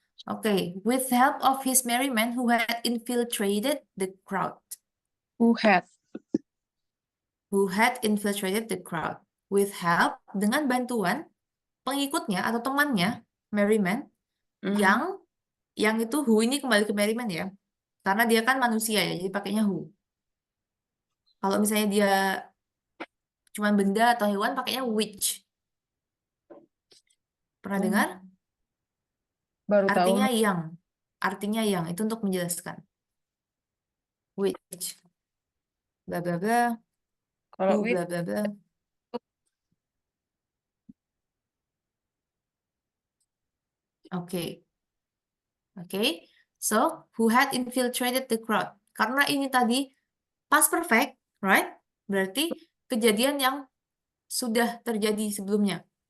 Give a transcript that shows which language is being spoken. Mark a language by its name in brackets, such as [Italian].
[English] Oke, with help of his merry men who had infiltrated the crowd. Who had. Who had infiltrated the crowd. [Indonesian] With help, dengan bantuan pengikutnya atau temannya, merry men, Hmm. yang itu who ini kembali ke merry men ya. Karena dia kan manusia ya, jadi pakainya who. Kalau misalnya dia cuma benda atau hewan, pakainya which. Pernah Oh, dengar? baru tahu. Artinya yang. Artinya yang. Itu untuk menjelaskan. Which. Bla bla bla. Kalau [English] Who with bla bla bla. Oke. Oke. So, who had infiltrated the crowd. [Indonesian] Karena ini tadi past perfect, [English] right? [Indonesian] Berarti kejadian yang sudah terjadi sebelumnya.